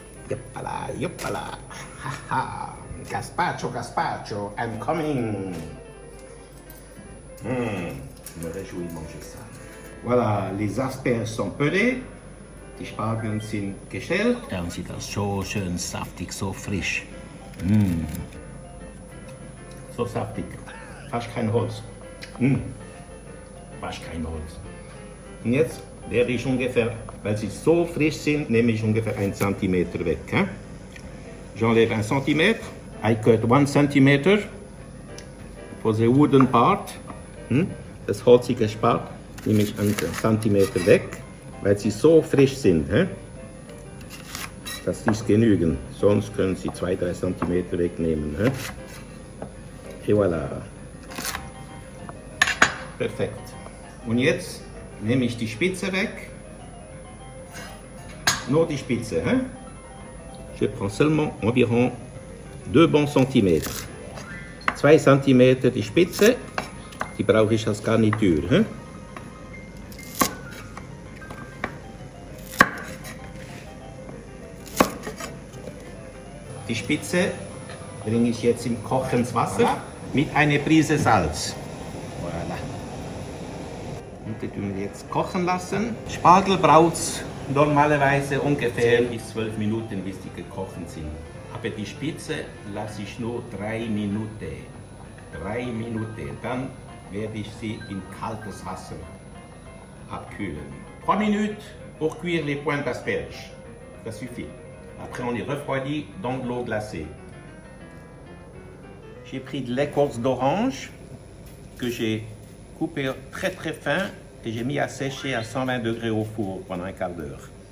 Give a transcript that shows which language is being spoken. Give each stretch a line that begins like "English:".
English: Yoppala, yoppala. Ha ha. Gazpacho, gazpacho, I'm coming.
French: Je me réjouis de manger ça. Voilà, les asperges sont pelées.
German: Die Spargeln sind geschält. Dann sieht das so schön saftig, so frisch. So saftig. Fast kein Holz. Fast kein Holz. Und jetzt werde ich ungefähr, weil sie so frisch sind, nehme ich ungefähr 1 cm weg.
French: J'enlève 1 cm.
English: I cut 1 cm for the wooden part.
German: Das holzige Part nehme ich 1 cm weg, weil sie so frisch sind. Das ist genügend, sonst können Sie 2-3 cm wegnehmen.
French: Et voilà.
German: Perfekt. Und jetzt nehme ich die Spitze weg. Nur die Spitze. Je prends seulement environ 2 bons Zentimeter. 2 cm die Spitze, die brauche ich als Garnitur. Die Spitze bringe ich jetzt im kochendes Wasser mit einer Prise Salz. Voilà. Und die tun wir jetzt kochen lassen. Spargel braucht normalerweise ungefähr bis 12 Minuten, bis die gekocht sind. Aber die Spitze lasse ich nur 3 Minuten. 3 Minuten. Dann werde ich sie in kaltes Wasser abkühlen.
French: 3 minutes pour cuire les pointes d'asperges. Ça suffit. Après, on les refroidit dans de l'eau glacée. J'ai pris de l'écorce d'orange que j'ai coupé très très fin et j'ai mis à sécher à 120 degrés au four pendant un quart d'heure.